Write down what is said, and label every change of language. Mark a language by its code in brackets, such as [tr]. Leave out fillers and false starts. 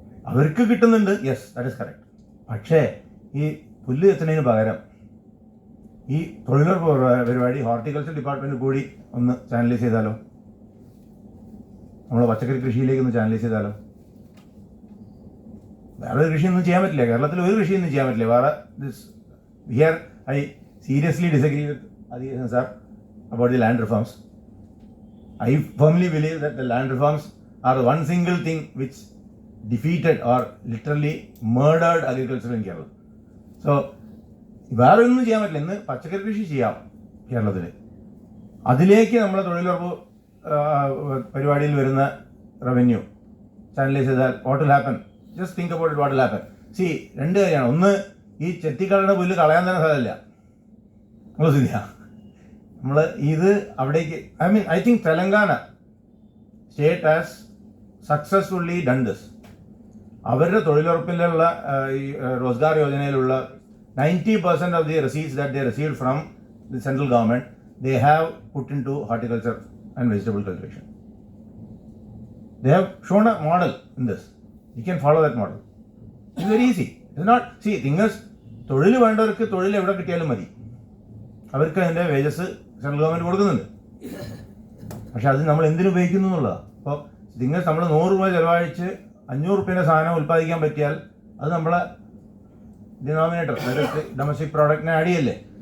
[ml] അവർക്ക് കിട്ടുന്നുണ്ട്, yes that is correct. പക്ഷേ ഈ പുല്ല് എത്തുന്നതിന് പകരം ഈ തൊഴിലുറപ്പ് പരിപാടി ഹോർട്ടിക്കൾച്ചർ ഡിപ്പാർട്ട്മെൻറ്റ് കൂടി ഒന്ന് ചാനലൈസ് ചെയ്താലോ? നമ്മൾ പച്ചക്കറി കൃഷിയിലേക്ക് ഒന്ന് ചാനലൈസ് ചെയ്താലോ? വേറെ ഒരു കൃഷിയൊന്നും ചെയ്യാൻ പറ്റില്ല. കേരളത്തിൽ ഒരു കൃഷിയൊന്നും ചെയ്യാൻ പറ്റില്ല. വേറെ [en] Here I seriously disagree with Adhisan sir about the land reforms. I firmly believe that the land reforms are one single thing which defeated or literally murdered agriculture in Kerala. [ml] So വേറെ ഒന്നും ചെയ്യാൻ പറ്റില്ല. ഇന്ന് പച്ചക്കറി കൃഷി ചെയ്യാം കേരളത്തിൽ. അതിലേക്ക് നമ്മളെ തൊഴിലുറപ്പ് പരിപാടിയിൽ വരുന്ന റവന്യൂ ചാനലൈസ് ചെയ്താൽ [en] What will happen? Just think about it, what will happen? [ml] C രണ്ട് കാര്യമാണ്. ഒന്ന്, ഈ ചെത്തിക്കളയുടെ പുല്ല് കളയാൻ തന്നെ സാധ്യല്ല. [en] നമ്മൾ ശരിയാ നമ്മൾ ഇത് അവിടേക്ക് I think Telangana state has successfully done this. അവരുടെ തൊഴിലുറപ്പിലുള്ള ഈ റോസ്ഗാർ യോജനയിലുള്ള 90% of the receipts that they received from the central government, they have put into horticulture and vegetable cultivation. They have shown a model in this. You can follow that model. It's very easy. It's not, see, thing is, [ml] തൊഴിൽ വേണ്ടവർക്ക് തൊഴിൽ എവിടെ കിട്ടിയാലും മതി. അവർക്ക് അതിൻ്റെ wages central government കൊടുക്കുന്നുണ്ട്. പക്ഷെ അത് നമ്മൾ എന്തിനു ഉപയോഗിക്കുന്നു എന്നുള്ളതാണ്. അപ്പോൾ നിങ്ങൾ നമ്മൾ 100 രൂപ ചിലവഴിച്ച് 500 റുപ്യേൻ്റെ സാധനം ഉൽപ്പാദിക്കാൻ പറ്റിയാൽ അത് നമ്മളെ ഡിനോമിനേറ്റർ, അതായത് ഡൊമസ്റ്റിക് പ്രോഡക്റ്റിനെ ആഡ് ചെയ്യല്ലേ?